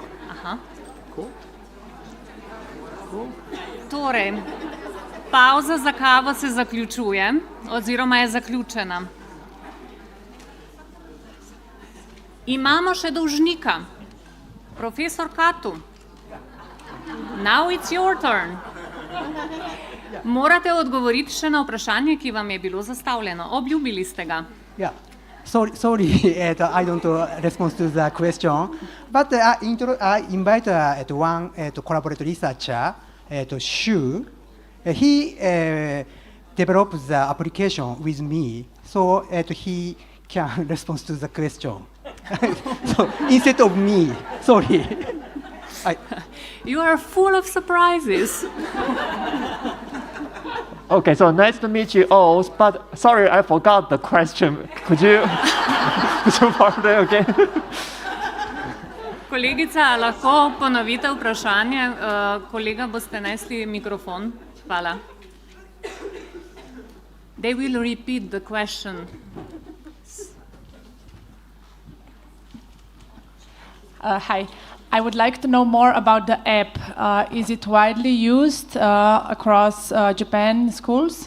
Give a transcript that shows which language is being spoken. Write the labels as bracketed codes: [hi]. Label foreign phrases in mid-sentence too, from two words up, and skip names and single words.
[sl] Aha. Tako. Tako. Torej, pauza za kavo se zaključuje, oziroma je zaključena. Imamo še dolžnika, profesor Katu. [en] Now it's your turn. [sl] Morate odgovoriti še na vprašanje, ki vam je bilo zastavljeno. Obljubili ste ga. [en] Yeah. Sorry, I don't respond to the question, but I invite one collaborator researcher, Shu. He developed the application with me, so he can respond to the question. So instead of me, sorry. You are full of surprises. Okay, so nice to meet you all, but sorry, I forgot the question. Could you pardon again? [sl] Kolegica, lahko ponovite vprašanje? Kolega, boste nesli mikrofon? Hvala. [en] They will repeat the question. Hi. I would like to know more about the app. Is it widely used across Japan schools?